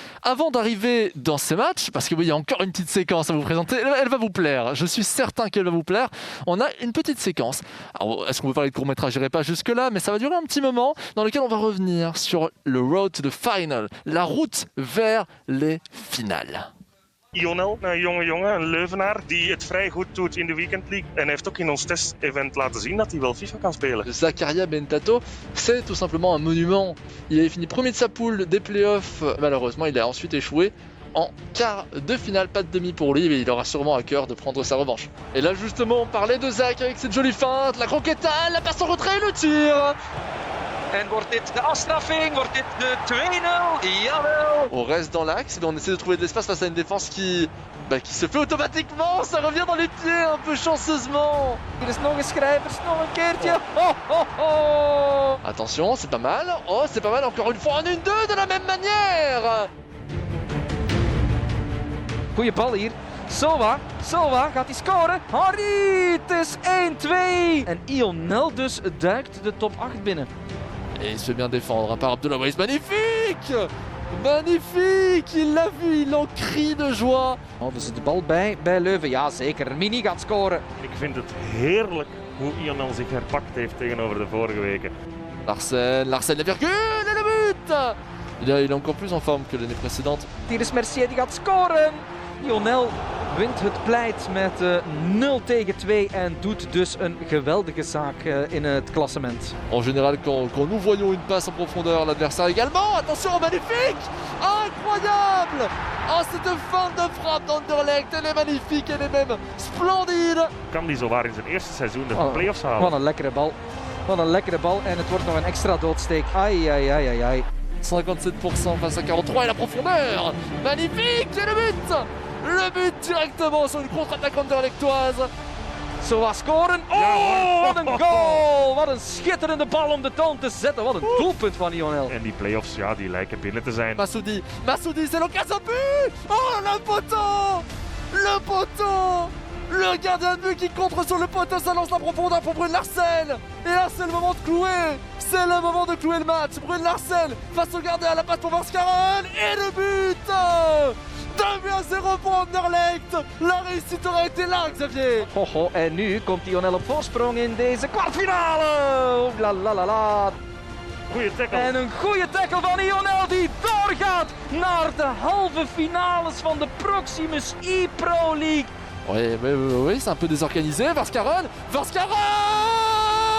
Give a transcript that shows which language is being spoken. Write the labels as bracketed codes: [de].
[fr] Avant d'arriver dans ces matchs, parce que oui, il y a encore une petite séquence à vous présenter, elle va vous plaire, je suis certain qu'elle va vous plaire. On a une petite séquence. Alors, est-ce qu'on peut parler de court-métrage? J'irai pas jusque-là, mais ça va durer un petit moment dans lequel on va revenir sur le [en] road to the final, [fr] la route vers les finales. [nl] Lionel, een jonge jongen, een Leuvenaar die het vrij goed doet in de Weekend League. En hij heeft ook in ons test-event laten zien dat hij wel FIFA kan spelen. [fr] Zakaria Bentato, c'est tout simplement un monument. Il avait fini premier de sa poule des playoffs. Malheureusement, il a ensuite échoué en quart de finale. Pas de demi pour lui, mais il aura sûrement à cœur de prendre sa revanche. Et là, justement, on parlait de Zach avec cette jolie feinte, la croqueta, la passe en retrait, le tir. [nl] En wordt dit de afstraffing? Wordt dit de 2-0? Jawel! [fr] On reste dans l'axe, mais on essaie de trouver de l'espace face à une défense qui se fait automatiquement. Ça revient dans les pieds un peu chanceusement. [nl] Hier is nog een Schrijvers, nog een keertje. Oh, oh, oh. [fr] Attention, c'est pas mal. Oh, c'est pas mal, encore une fois en 1-2 de la même manière. [nl] Goeie bal hier. Silva gaat hij scoren. Harry, het is 1-2. En Lionel dus duikt de top 8 binnen. [fr] Et il se fait bien défendre par Abdullah Weiss. Magnifique! Magnifique! Il l'a vu, il en crie de joie. [nl] Houden ze de bal bij Leuven? Ja, zeker. Mini gaat scoren. Ik vind het heerlijk hoe Lionel zich herpakt heeft tegenover de vorige weken. [fr] Larsen, la virgule et le but! Il est encore plus en forme que l'année précédente. [nl] Hier is Mercier die gaat scoren. Lionel wint het pleit met 0-2 en doet dus een geweldige zaak in het klassement. [fr] En général, quand nous voyons une passe en profondeur, l'adversaire également. Attention, magnifique! Incroyable! Oh, cette fin de frappe d'Anderlecht. Elle est magnifique, elle est même splendide. [nl] Kan die zowaar in zijn eerste seizoen de play-offs halen? Wat een lekkere bal. Wat een lekkere bal en het wordt nog een extra doodsteek. Ai, ai, ai, ai, ai. [fr] 57% face à 43 et la profondeur. Magnifique! Et le but! Le but directement sur une contre-attaque anderlechtoise. [nl] Zowa scoren. Oh, wat een goal! Wat een schitterende bal om de toon te zetten. Wat een doelpunt van Ionel. En die play-offs, ja, die lijken binnen te zijn. [fr] Massoudi, c'est l'occasion but! Oh, le poteau! Le poteau! Le gardien de but qui contre sur le poteau, ça lance la profondeur pour Brune Larsen. Et là, c'est le moment de clouer. C'est le moment de clouer le match. Brune Larsen face au gardien à la passe pour Vaskaren. Et le but! 2-0 pour Anderlecht. La réussite aurait été là, Xavier. [nl] Ho, en nu komt Ionel op voorsprong in deze kwartfinale. Oh, la la la la. Goeie tackle. En een goede tackle van Ionel die doorgaat naar de halve finales van de Proximus e-Pro League. [fr] Oui, c'est un peu désorganisé. Vaskaren! Vaskaren!